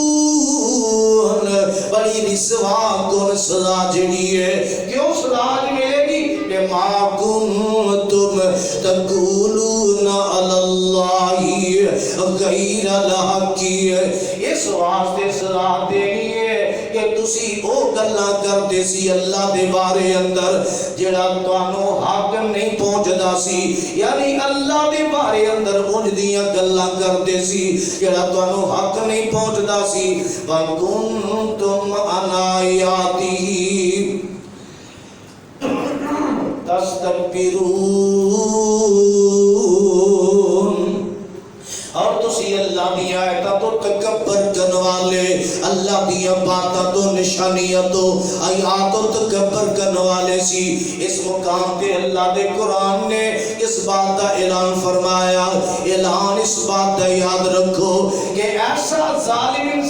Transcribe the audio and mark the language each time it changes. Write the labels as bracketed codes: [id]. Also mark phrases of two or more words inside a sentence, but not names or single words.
[pa] بڑی رسوا کن سزا جڑی ہے کیوں سزا ملے گی [ar] بما کنتم تقولون علی اللہ غیر الحق [pa] اس واسطے سزا دینی ہے کہ تسی او گلاں کردے سی اللہ دے بارے اندر جڑا تانوں حق نہیں پہنچدا سی یعنی اللہ دے بارے اندر اونج دیاں گلاں کردے سی جڑا تانوں حق نہیں پہنچدا سی [ar] وَكُنْتُمْ عَنْ آیَاتِهِ [pa] تستكبرون اور تسی اللہ دی آیتاں تو تکبر کرن والے اللہ دی باتاں تو نشانیاں تو آیات تو تکبر کرن والے سی اس مقام تے اللہ دے قرآن نے اس بات دا اعلان فرمایا اعلان اس بات دا یاد رکھو کہ ایسا ظالم